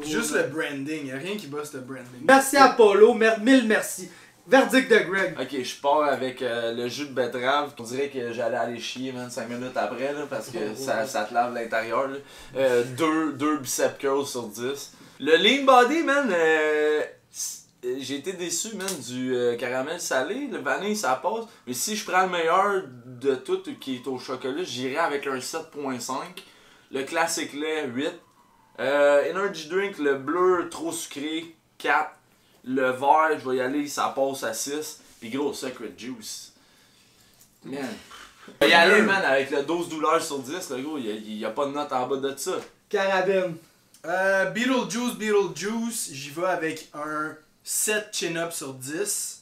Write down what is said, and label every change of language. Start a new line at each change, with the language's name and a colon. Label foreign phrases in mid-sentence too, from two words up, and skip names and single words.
French: Juste le branding, y'a rien qui bosse le branding. Merci à Polo, mille merci. Verdict de Greg. Ok, je pars avec le jus de betterave. On dirait que j'allais aller chier, man, 5 minutes après, là, parce que ça te lave l'intérieur. 2
English: bicep curls
French: sur 10. Le lean body, man, j'ai été déçu, man, du caramel salé. Le vanille, ça passe. Mais si je prends le meilleur de tout qui est au chocolat, j'irai avec un 7.5. Le classique lait, 8.
English: Energy drink,
French: le bleu, trop sucré, 4. Le vert, je vais y aller, ça passe à 6. Pis gros, Secret Juice. Man. Je vais y aller, man, avec le 12 douleurs sur 10, le gros, y a pas de note en bas de ça. Carabine. Beetlejuice, j'y vais avec un 7 chin-up sur 10.